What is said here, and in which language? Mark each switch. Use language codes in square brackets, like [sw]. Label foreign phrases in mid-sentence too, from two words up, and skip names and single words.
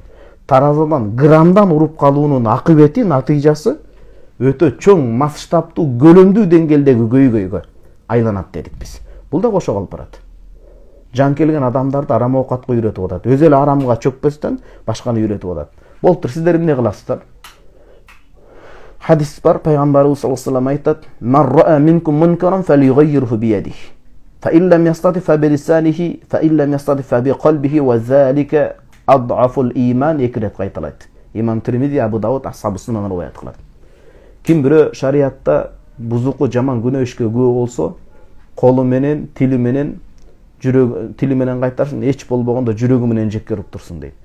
[ky] Таразадан граммдан уруп калуунун акыбети, натыйжасы өтө чоң, масштабтуу, көлөмдүү деңгээлдеги көйгөйгө айланат дедик биз. Бул да кошо калып барат. Жан келген адамдарды арам оокатка үйрөтүп атат. Өзү эле арамга чөкпөстөн башканы үйрөтүп атат. Болтур, сиздер эмне кыласыздар? Хадис бар, пайгамбарыбыз [ar] صلى الله عليه وسلم айтат: "من رأى منكم منكرا فليغيره بيده فإن لم يستطع فبلسانه فإن لم يستطع فبقلبه وذلك أضعف الإيمان" [ky] эки рет кайталайт. Имам Тирмизи, Абу Дауд, Асхабу Сунан риwayat кылат. Ким бирөө шариатта бузуку жаман күнөө ишке күбө болсо, колу менен, тили менен, жүрөг тили менен кайтарсын, эч болбогондо жүрөгү менен жекке уруп турсун дейт.